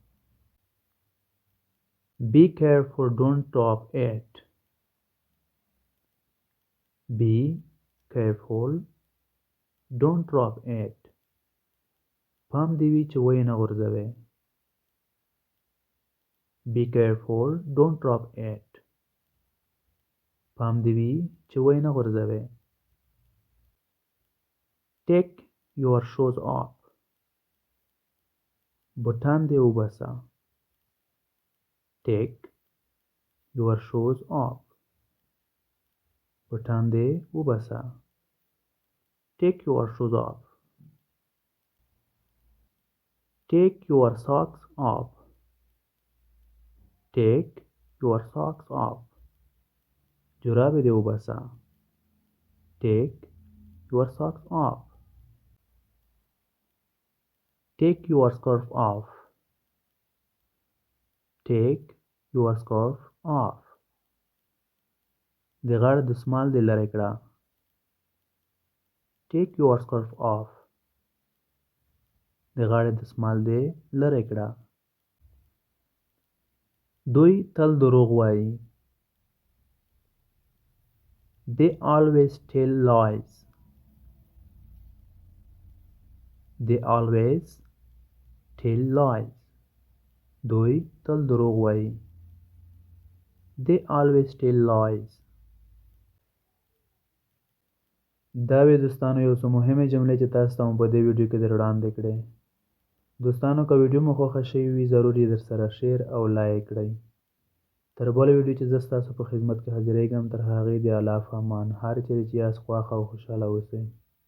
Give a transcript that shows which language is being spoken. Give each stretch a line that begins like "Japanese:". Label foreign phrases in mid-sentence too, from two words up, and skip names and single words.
English: Be careful, don't drop it. Be careful, don't drop it.
Pashto: پام دې وي چې ویې نه غورځوې.
English: Be careful, don't drop it.
Pashto: پام دې وي چې ویې نه غورځوې.
English: Take your shoes off.
Pashto: بوټان دې وباسه.
English: Take your shoes off.
Pashto: بوټان دې وباسه.
English: Take your shoes off. Take your socks off. Take your socks off.
Pashto: جرابې دې وباسه.
English: Take your socks off. Take your scarf off. Take your scarf off.
Pashto: د غاړه دستمال دې لرې کړه.
English: Take your scarf off.
Pashto: د غاړې دستمال دې لرې کړه. دوی تل دروغ وایي.
English: They always tell lies. They always tell lies.
Pashto: دوی تل دروغ وایي.
English: They always tell lies.
Pashto: دا وی دوستانو یو څه مهمه جملې چې تاسو ته په دې ویډیو کې در وړاندې کړې. دوستانو که ویډیو مو خوښه شوې وي ضرور یې در سره شیر او لایک کړئ. تر بله ویډیو چې زه ستاسو په خدمت کې حاضرېږم تر هغې د الله په امان هر چیرې چې یاست خوښ او خوشحاله اوسئ.